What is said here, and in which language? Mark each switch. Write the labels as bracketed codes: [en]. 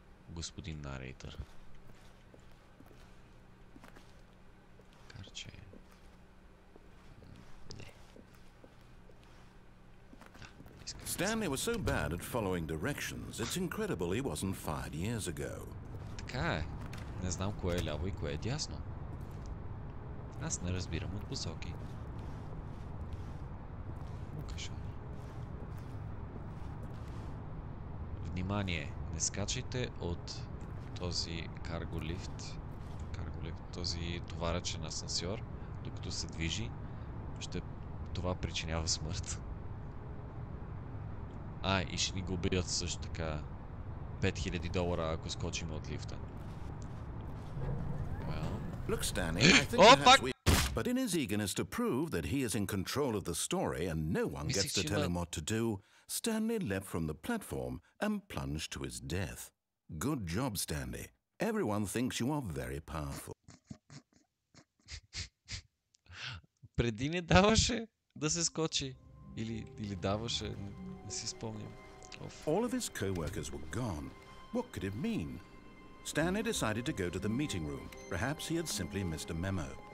[bg] Господин нарейтър. Карче. Не. [en] Stanley was so bad at following directions, it's incredible he wasn't fired years ago. [bg] Така е. Не знам кое е ляво и кое е дясно. Аз не разбирам от посоки. Внимание! Не скачайте от този карголифт, този товарачен асансьор, докато се движи. Това причинява смърт. И ще ни го убият също така. $5000, ако скочим от лифта. [en] Look, Stanley, I think perhaps we... But in his eagerness to prove that he is in control of the story and no one gets to tell him what to do, Stanley leapt from the platform and plunged to his death. Good job, Stanley. Everyone thinks you are very powerful. [bg] Преди не даваше да се скочи. Или даваше, не си спомням. [en] All of his co-workers were gone. What could it mean? Stanley decided to go to the meeting room. Perhaps he had simply missed a memo.